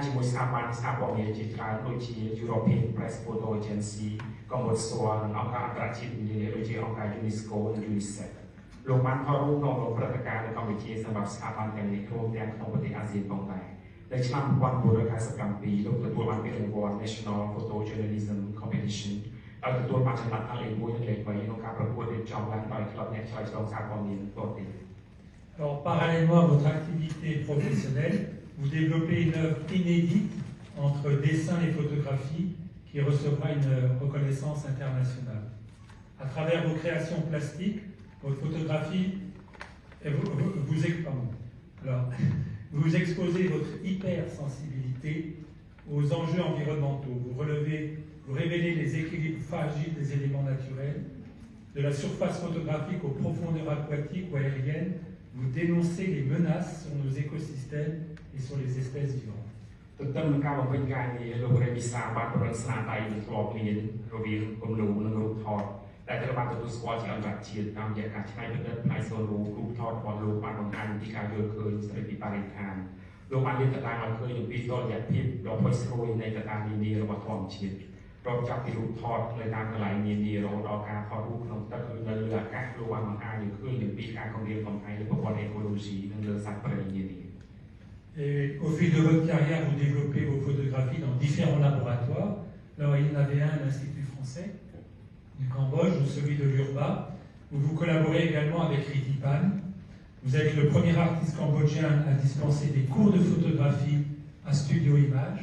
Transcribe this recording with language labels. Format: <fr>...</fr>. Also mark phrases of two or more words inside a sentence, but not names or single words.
<km>ជាមួយស្ថាប័នសារព័ត៌មានជាច្រើនដូចជា European Press Photo Agency, Cambodge Soir និងអង្គការអន្តរជាតិនានាដូចជាអង្គការ UNESCO និង UNICEF លោកបានថតរូបក្នុងព្រឹត្តិការណ៍នៅកម្ពុជាសម្រាប់ស្ថាប័នទាំងនេះរួមទាំងក្នុងប្រទេសអាស៊ានផងដែរនៅឆ្នាំ1997លោកទទួលបានពានរង្វាន់ National Photojournalism Competition ដោយទទួលបានចំណាត់ថ្នាក់លេខ 1 និងលេខ 3 ក្នុងការប្រកួតរៀបចំឡើងដោយក្លឹបអ្នកឆ្លើយឆ្លងសារព័ត៌មានប្រទេស</km> <fr>Alors, parallèlement à votre activité professionnelle, vous développez une œuvre inédite entre dessin et photographie qui recevra une reconnaissance internationale. À travers vos créations plastiques, votre photographie, vous exposez votre hypersensibilité aux enjeux environnementaux. Vous révélez les équilibres fragiles des éléments naturels, de la surface photographique aux profondeurs aquatiques ou aériennes. Vous dénoncez les menaces sur nos écosystèmes et sur les espèces vivantes.</fr> <km>ទន្ទឹមនឹងការបំពេញការងារលោករាជវិសាបានប្រឹងស្នាដៃនិងធ្លាប់មានរវាងគំនូរនិងរូបថតដែលត្រូវបានទទួលស្គាល់ជាអន្តរជាតិតាមរយៈការច្នៃប្រឌិតផ្នែកសូនរូបថតរបស់លោកបានបង្ហាញពីការយល់ឃើញស្ដីពីបរិស្ថានលោកបានលាតត្រដាងឲ្យឃើញអំពីតុល្យភាពដ៏ផុសស្រួយនៃកត្តានានារបស់ធម្មជាតិរាប់ចាប់ពីរូបថតនៅតាមកន្លែងនានារហូតដល់ការថតរូបក្នុងទឹកឬនៅលើអាកាសលោកបានបង្ហាញឲ្យឃើញអំពីការគំរាមកំហែងលើប្រព័ន្ធអេកូឡូស៊ីនិងលើសត្វព្រៃនានា</km> <fr>Et au fil de votre carrière, vous développez vos photographies dans différents laboratoires. Alors, il y en avait un à l'Institut français du Cambodge ou celui de l'Urba, où vous collaborez également avec Ritipan. Vous êtes le premier artiste cambodgien à dispenser des cours de photographie à Studio Image.</fr>